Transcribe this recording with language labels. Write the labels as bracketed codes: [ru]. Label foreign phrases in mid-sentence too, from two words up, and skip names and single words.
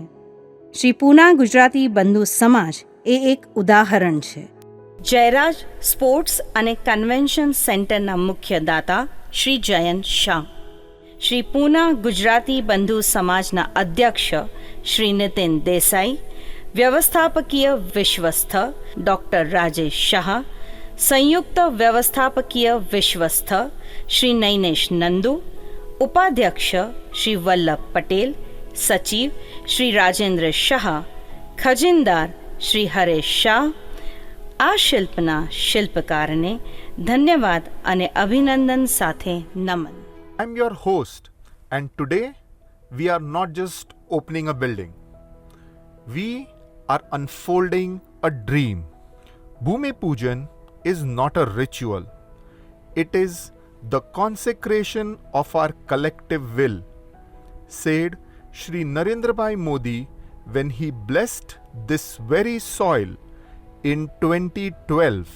[gu] શ્રી પૂના ગુજરાતી બંધુ સમાજ એ એક ઉદાહરણ છે. જયરાજ સ્પોર્ટ્સ અને કન્વેન્શન સેન્ટરના મુખ્ય દાતા શ્રી જયંત શાહ, શ્રી પૂના ગુજરાતી બંધુ સમાજના અધ્યક્ષ શ્રી નીતિન દેસાઈ, [mr] व्यवस्थापकीय विश्वस्थ डॉक्टर राजेश शाह, संयुक्त व्यवस्थापकीय विश्वस्थ श्री नैनेश नंदू, उपाध्यक्ष श्री वल्लभ पटेल, सचिव श्री રાજેન્દ્ર શાહ, ખજીનદાર શ્રી હરેશ શાહ. [gu] આ શિલ્પના શિલ્પકારને ધન્યવાદ અને અભિનંદન સાથે નમન. [en] I'm your host, and today we are not just opening a building. We are unfolding a dream. Bhumi Pujan is not a ritual. It is the consecration of our collective will, said Shri Narendra Bhai Modi when he blessed this very soil in 2012.